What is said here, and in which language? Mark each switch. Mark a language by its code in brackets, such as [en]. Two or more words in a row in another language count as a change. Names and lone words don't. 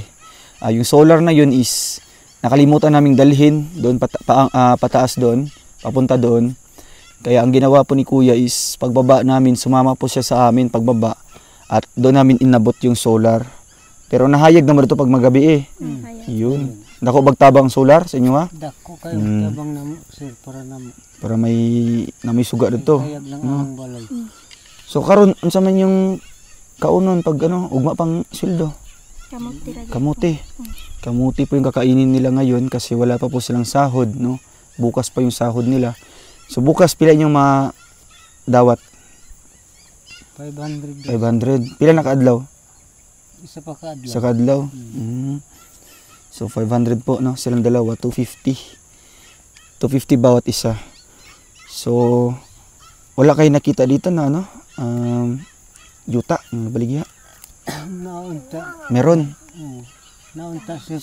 [tl] Yung solar na yun is nakalimutan naming dalhin doon pataas doon, papunta doon. Kaya ang ginawa po ni Kuya is pagbaba namin, sumama po siya sa amin pagbaba at doon namin inabot yung solar. [ceb] Pero nahayag naman ito pag magabi eh. Yun. Dako bagtabang solar sa inyo ha? Dako kayo tabang na sir para na Para may suga dito. hayag lang ang balay. So karon unsa man yung kaunon pag ugma pang sildo? Kamuti ra. Kamuti. [tl] Kamuti po yung kakainin nila ngayon kasi wala pa po silang sahod, no? Bukas pa yung sahod nila. So bukas pila yung dawat? 500. 500. [ceb] Pila na kaadlaw? Isa pa ka adlaw. Sa kaadlaw. [tl] So 500 po, no? Silang dalawa, 250. 250 bawat isa. So wala kayo nakita dito na [ceb] yuta, baligya. Naunta. [tl] Meron. [ceb] Naunta sir.